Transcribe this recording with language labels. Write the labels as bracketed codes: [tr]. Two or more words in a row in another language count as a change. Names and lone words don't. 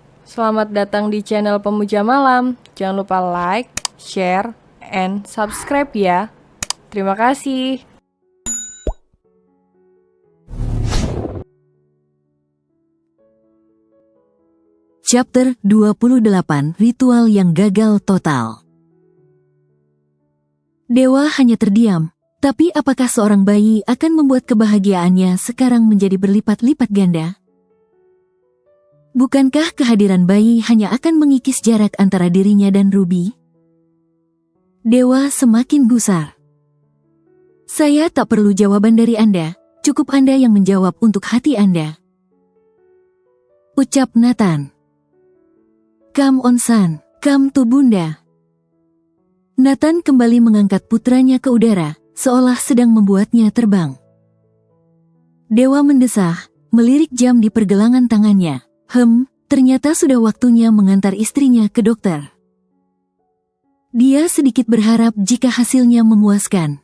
[id] Selamat datang di channel Pemuja Malam. Jangan lupa [en] like, share, and subscribe [id] ya. Terima kasih. Chapter 28, Ritual yang Gagal Total. Dewa hanya terdiam, tapi apakah seorang bayi akan membuat kebahagiaannya sekarang menjadi berlipat-lipat ganda? Bukankah kehadiran bayi hanya akan mengikis jarak antara dirinya dan Ruby? Dewa semakin gusar. Saya tak perlu jawaban dari Anda, cukup Anda yang menjawab untuk hati Anda. Ucap Nathan. [en] Come on son, come to bunda. [id] Nathan kembali mengangkat putranya ke udara, seolah sedang membuatnya terbang. Dewa mendesah, melirik jam di pergelangan tangannya. Ternyata sudah waktunya mengantar istrinya ke dokter. Dia sedikit berharap jika hasilnya memuaskan.